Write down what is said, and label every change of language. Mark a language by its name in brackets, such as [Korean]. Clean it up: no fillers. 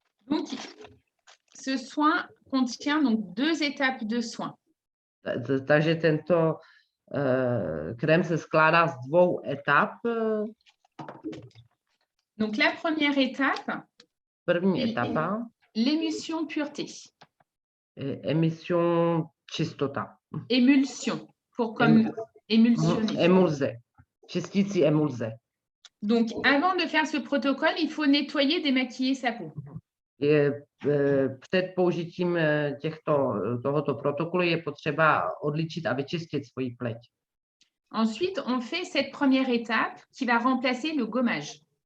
[French] Donc, ce soin contient donc 2 étapes de soins. [Czech] Takže tento krém se skládá z 2 etap. [French] Donc, la première étape, [Czech] první etapa, [French] l'émulsion pureté. [Czech] Émission čistota. [French] Émulsion, pour comme émulsionner. [Czech] Émulze, čistící émulze. [French] Donc, avant de faire ce protocole, il faut nettoyer, démaquiller sa peau. [Czech] Před použitím tohoto protokolu je potřeba odličit a vyčistit svoji pleť. [French] Ensuite, on fait cette première étape qui va remplacer le gommage.